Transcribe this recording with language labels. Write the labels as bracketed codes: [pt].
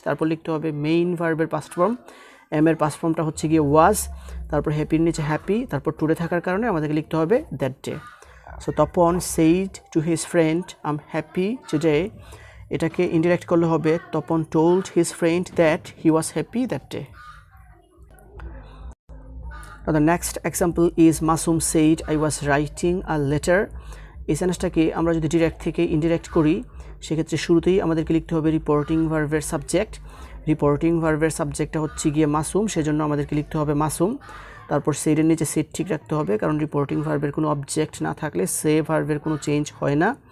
[bn] তারপর লিখতে হবে মেইন ভার্বের পাস্ট ফর্ম, এম এর পাস্ট ফর্মটা হচ্ছে গিয়ে ওয়াজ। তারপর হ্যাপির নিচে হ্যাপি, তারপর টুডে থাকার কারণে আমাদেরকে লিখতে হবে that day. [en] so Tapan said to his friend I am happy today, [bn] এটাকে ইনডিরেক্ট করলে হবে [en] Tapan told his friend that he was happy that day. Now the next example is Masum said I was writing a letter. [bn] এই সেন্টেন্সটাকে আমরা যদি direct থেকে indirect করি সেক্ষেত্রে শুরুতেই আমাদেরকে লিখতে হবে রিপোর্টিং ভার্বের সাবজেক্ট। রিপোর্টিং ভার্বের সাবজেক্টটা হচ্ছে গিয়ে মাসুম, সেজন্য আমাদেরকে লিখতে হবে মাসুম। তারপর সেইডের নিচে সেট ঠিক রাখতে হবে, কারণ রিপোর্টিং ভার্বের কোনো অবজেক্ট না থাকলে সে ভার্বের কোনো চেঞ্জ হয় না।